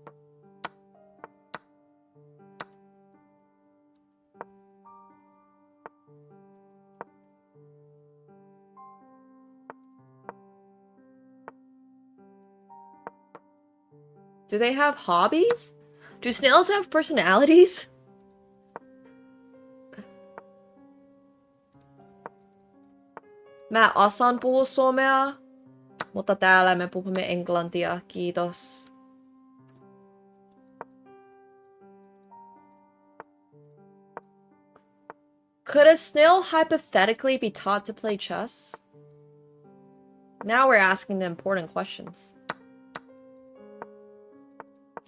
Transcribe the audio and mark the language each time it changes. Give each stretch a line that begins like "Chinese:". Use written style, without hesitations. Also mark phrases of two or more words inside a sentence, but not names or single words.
English: Do they have hobbies? Do snails have personalities?
Finnish: Mä osaan puhua suomea, mutta täällä me puhumme englantia, kiitos.
English: Could a snail hypothetically be taught to play chess? Now we're asking the important questions.